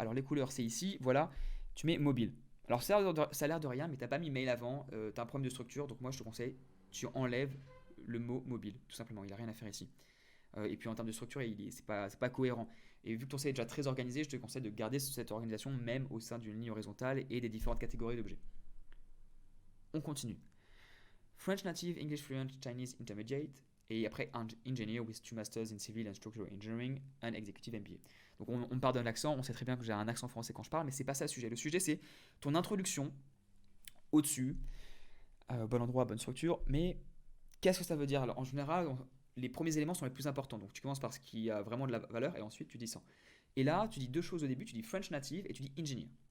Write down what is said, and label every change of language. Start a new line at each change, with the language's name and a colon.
French: Alors les couleurs, c'est ici, voilà. Tu mets mobile. Alors ça a l'air de rien, mais t'as pas mis mail avant, tu as un problème de structure, donc moi je te conseille, tu enlèves le mot mobile, tout simplement, il n'y a rien à faire ici. Et puis en termes de structure, c'est pas cohérent. Et vu que ton CV est déjà très organisé, je te conseille de garder cette organisation même au sein d'une ligne horizontale et des différentes catégories d'objets. On continue.
English: French native, English fluent, Chinese intermediate,
French: et après
English: engineer with 2 masters in civil and structural engineering and executive MBA.
French: Donc on part d'un accent, on sait très bien que j'ai un accent français quand je parle, mais c'est pas ça le sujet. Le sujet c'est ton introduction au-dessus, bon endroit, bonne structure, mais qu'est-ce que ça veut dire? Alors, en général, les premiers éléments sont les plus importants. Donc tu commences par ce qui a vraiment de la valeur et ensuite tu dis ça. Et là, tu dis deux choses au début, tu dis
English: French native
French: et tu dis engineer.